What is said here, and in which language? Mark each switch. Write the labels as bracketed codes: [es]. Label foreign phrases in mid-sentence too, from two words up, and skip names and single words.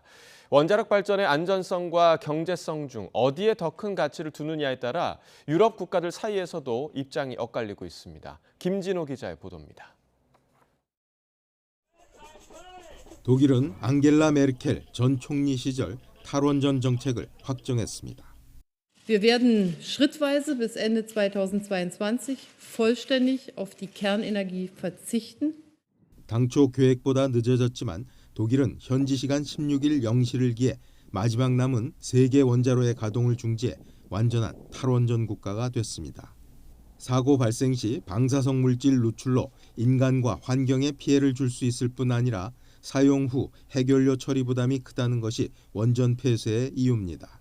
[ko] 원자력 발전의 안전성과 경제성 중 어디에 더 큰 가치를 두느냐에 따라 유럽 국가들 사이에서도 입장이 엇갈리고 있습니다. 김진호 기자의 보도입니다. 독일은 앙겔라 메르켈 전 총리 시절 탈원전 정책을 확정했습니다. [de] Wir werden schrittweise bis Ende 2022 vollständig auf die Kernenergie verzichten. [ko] 당초 계획보다 늦어졌지만 독일은 현지 시간 16일 0시를 기해 마지막 남은 3개 원자로의 가동을 중지해 완전한 탈원전 국가가 됐습니다. 사고 발생 시 방사성 물질 누출로 인간과 환경에 피해를 줄 수 있을 뿐 아니라 사용 후 해결료 처리 부담이 크다는 것이 원전 폐쇄의 이유입니다.